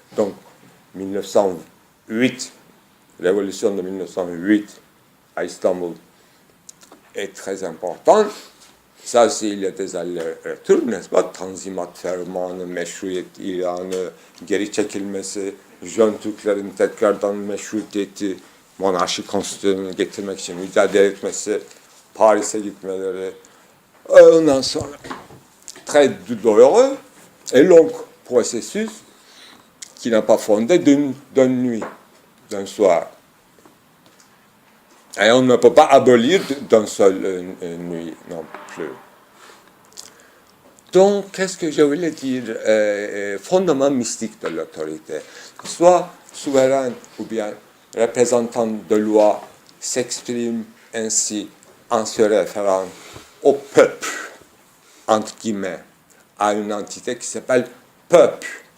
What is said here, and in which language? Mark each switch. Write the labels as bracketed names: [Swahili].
[French] Donc, 1908, révolution de 1908 à Istanbul est très importante. Ça, il y a des allers-retours, n'est-ce pas? [Turkish] Tanzimat fermanı, meşruiyet ilanı, geri çekilmesi, Jön Türklerin tekrardan meşruiyeti, monarşi konstitüsyonunu getirmek için mücadele etmesi, Paris'e gitmeleri, ondan sonra [French] très douloureux et long processus qui n'a pas fondé d'une nuit, d'un soir. Et on ne peut pas abolir d'une seule nuit non plus. Donc, qu'est-ce que je voulais dire? Fondement mystique de l'autorité. Soit souverain ou bien représentant de loi s'exprime ainsi en se référant au peuple, entre guillemets, à une entité qui s'appelle peuple.